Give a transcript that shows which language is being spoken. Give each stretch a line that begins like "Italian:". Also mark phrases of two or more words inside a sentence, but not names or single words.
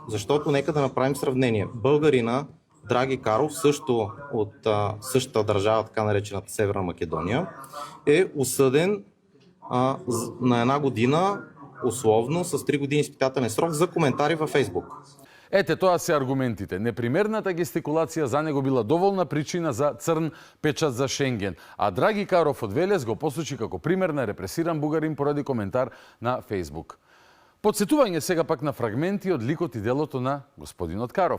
Bulgarian: Защото нека да направим сравнение. Българина Драги Каров, също от същата държава, така наречената Северна Македония, е осъден на 1 година условно с 3 години изпитателен срок за коментари във Фейсбук.
Macedonian: Ете, тоа се аргументите. Непримерната гестикулација за него била доволна причина за црн печат за Шенген, а Драги Каров од Велес го посочи како пример на репресиран бугарин поради коментар на Фейсбук. Подсетување сега пак на фрагменти од ликот и делото на господинот Каров.